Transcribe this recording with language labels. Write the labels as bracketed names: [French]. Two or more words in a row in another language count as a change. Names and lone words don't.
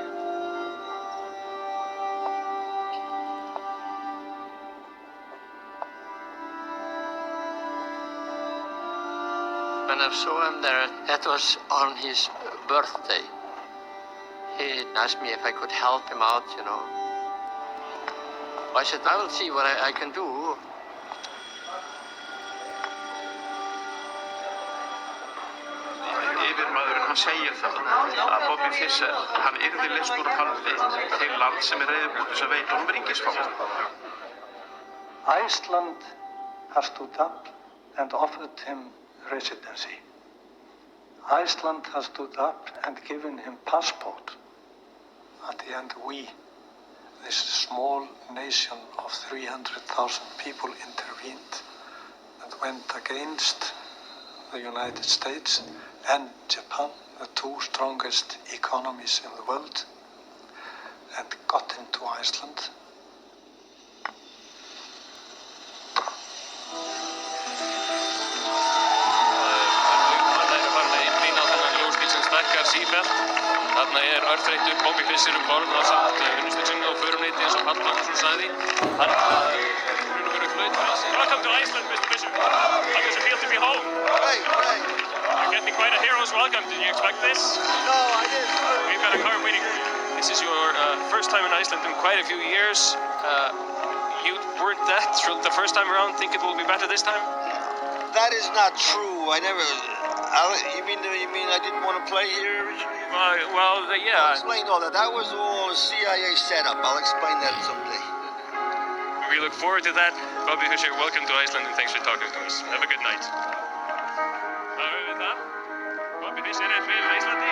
[English] When I saw him there, that was on his birthday. He asked me if I could help him out, you know. I said, I will see what I can do. [Icelandic] Yfirmaðurinn hann segir það að Bobby Fischer hann yrði leystur úr haldi til land sem reiðubúið til að veita honum ríkisfang. [English] Iceland has stood up and offered him residency. Iceland has stood up and given him passport. At the end, we, this small nation of 300,000 people, intervened and went against the United States and Japan, the two strongest economies in the world, and got into Iceland. [Icelandic] Þarna örþreyttur Bobby Fischer borð ásamt unnustu sinni og föruneyti eins og Páll Magnússon sagði. Hann verið flautur. [English] Welcome to Iceland, Mr. Fischer. How does it feel to be home? Great. You're getting quite a hero's welcome. Did you expect this? No, I didn't. We've got a car waiting for you. This is your first time in Iceland in quite a few years. You weren't that thrilled the first time around. Think it will be better this time? That is not true. I never. You mean I didn't want to play here originally? Yeah. I'll explain all that. That was all a CIA setup. I'll explain that someday. We look forward to that. Bobby Fischer, welcome to Iceland and thanks for talking to us. Have a good night. [Icelandic] Við það. Bobby Fischer fyrir Íslandi.